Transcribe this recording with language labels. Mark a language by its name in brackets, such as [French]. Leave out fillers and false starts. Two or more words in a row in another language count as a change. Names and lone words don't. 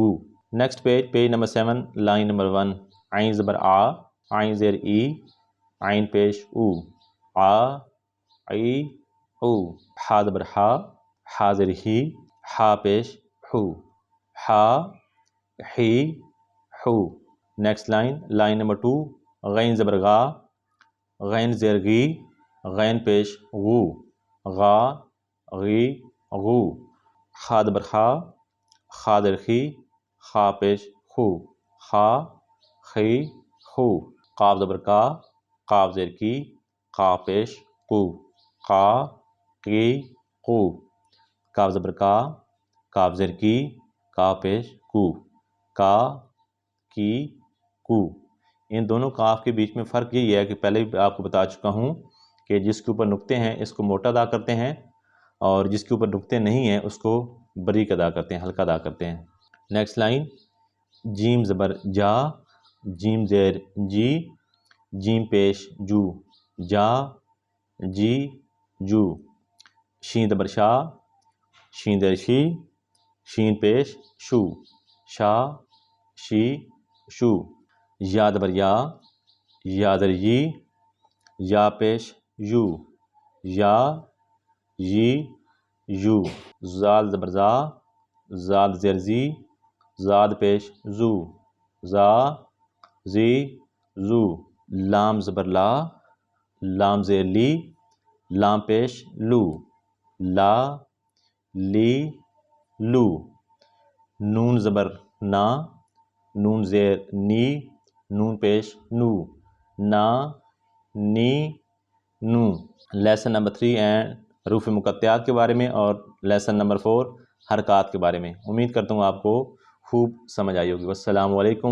[English] next page number 7, line number 1. [Urdu] عین زبر آ، عین زیر ای، عین پیش او، آ ای او۔ ہا زبر ہا، ہا زیر ہی، ہا پیش ہو، ہا ہی ہو۔ [English] next line number 2. [Urdu] غین زبر غا، غین زیر غی، غین پیش غو، غا غی غو۔ خا زبر خا، خا زیر خی، خا پیش خو، خا خی خو قاف زبر کا قاف زیر کی قاف پیش قو قا کی قو کاف زبر کا کاف زیر کی کاف پیش کو کا کی کو ان دونوں کاف کے بیچ میں فرق یہی ہے کہ پہلے بھی آپ کو بتا چکا ہوں کہ جس کے اوپر نقطے ہیں اس کو موٹا ادا کرتے ہیں اور جس کے اوپر نقطے نہیں ہیں اس کو باریک ادا کرتے ہیں ہلکا ادا کرتے ہیں [English] next line [Urdu] جیم زبر جا جیم زیر جی جیم پیش جو جا جی جو شین زبر شا شین زیر شی شین پیش شو شا شی شو یا زبر یا زیر یی یا پیش یو یا یی یو زال زبر زا زال زیر زی زاد پیش زو زا زی زو لام زبر لا لام زیر لی لام پیش لو لا لی لو نون زبر نا نون زیر نی نون پیش نو نا نی نو [English] lesson number 3 and [Urdu] حروف مقطعات کے بارے میں اور [English] lesson number 4 [Urdu] حرکات کے بارے میں امید کرتا ہوں آپ کو خوب سمجھ آئی ہوگی۔